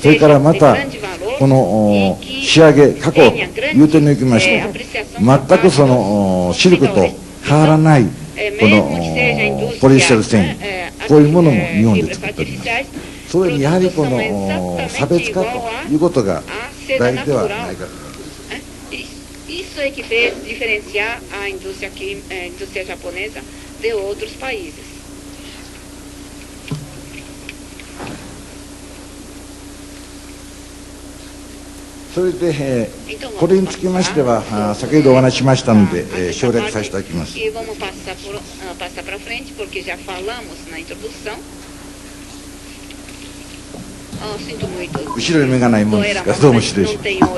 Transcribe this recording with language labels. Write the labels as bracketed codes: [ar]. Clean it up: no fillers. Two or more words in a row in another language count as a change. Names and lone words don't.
[ja] それからまたこの仕上げ加工という点におきまして全くそのシルクと変わらないこのポリエステル繊維、こういうものも日本で作っております。それにやはりこの差別化ということが大事ではないかと思います。 [pt] Isso é que fez diferenciar a indústria japonesa de outros países. [ja] それで、これにつきましては先ほどお話ししましたので、省略させていただきます。後ろに目がないものですからどうも失礼します。